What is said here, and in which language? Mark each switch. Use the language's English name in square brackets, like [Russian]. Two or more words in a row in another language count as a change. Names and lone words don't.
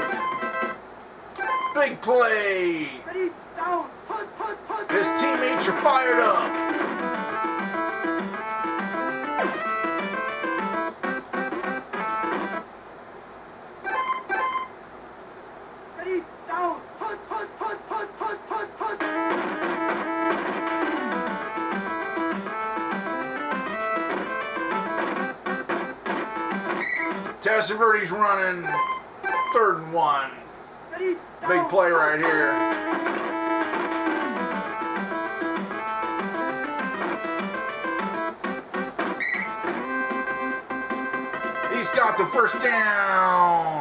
[English] Big play. Ready, down, punt, punt, punt. His teammates are fired up. Ready, down, punt, punt, punt, punt, punt, punt, punt. Testerverdi's running 3rd and 1. Ready, down, Big play right here. He's got the first down.